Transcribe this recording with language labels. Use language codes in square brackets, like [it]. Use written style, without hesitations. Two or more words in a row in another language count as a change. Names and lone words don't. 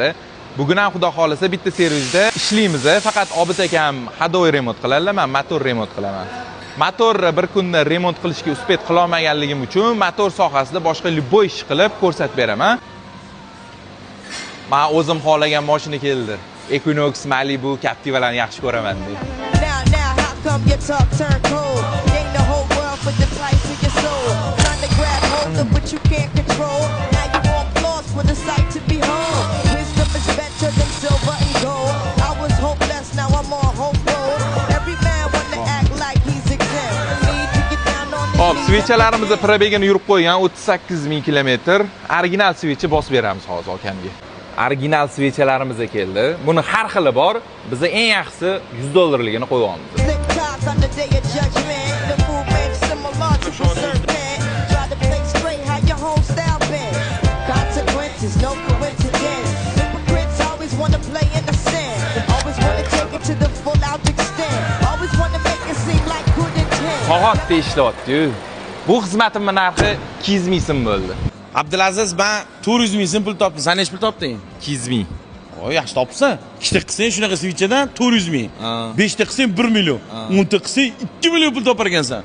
[uz] Bugun ham xudo xolisa bitta servisda ishlaymiz. Faqat Obid akam hadovoy remont qiladilar, men motor remont qilaman. Motor bir kunda remont qilishga uspet qila olmaganligim uchun motor sohasida boshqa любой ish qilib ko'rsatib beraman. Men o'zim xohlagan mashina keldi. Equinox, Malibu, Captivalarni yaxshi ko'raman deydi. [en] Come your talk turn cold. Gain the whole world for the price of your soul. Trying to grab hold of what you can't control. Now you want flaws for the sight to behold. Wisdom is better than silver and gold. I was hopeless, now I'm on hope road. Every man wanna act like he's exempt. Need to get down on his Hop, knees. [uz] switchlarimizni probegini yurib qo'ygan 38000 kilometr. Original switch bosib beramiz hozir akamga. Original switchlarimiz keldi. Buni har xili bor. Biz eng yaxshisi $100 qo'yganmiz. [en] On the day of judgment, the movement similar to a serpent. Try to play straight, how your whole style been. Consequences, no coincidence. Hypocrites always want to play in the sin. Always want to take it to the full out extent. Always want to make it seem like good intent. [uz] Soatda ishlayapti-yu. Bu xizmatimning narxi 200 ming so'm bo'ldi. Abdulaziz, ben 400 ming so'm pul topdim. Sen nech pul topding? 200 ming. Oy, yaxshi topsan. 2 ta qilsang shunaqa switchdan 400 ming. 5 ta qilsang 1 million. 10 ta qilsang 2 million pul topar ekansan.